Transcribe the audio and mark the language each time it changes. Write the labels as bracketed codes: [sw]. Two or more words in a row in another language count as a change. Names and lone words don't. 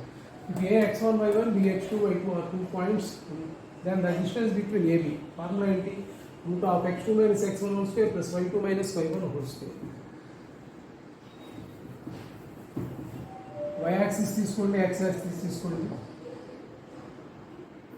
[en] If a x1 y1 b x2 y2 are 2 points, then the distance between AB [te] ఫార్ములా ఏంటి, [en] root of x2 minus x1 whole square plus y2 minus y1 whole square. y axis [te] తీసుకోండి, [en] x axis [te] తీసుకోండి.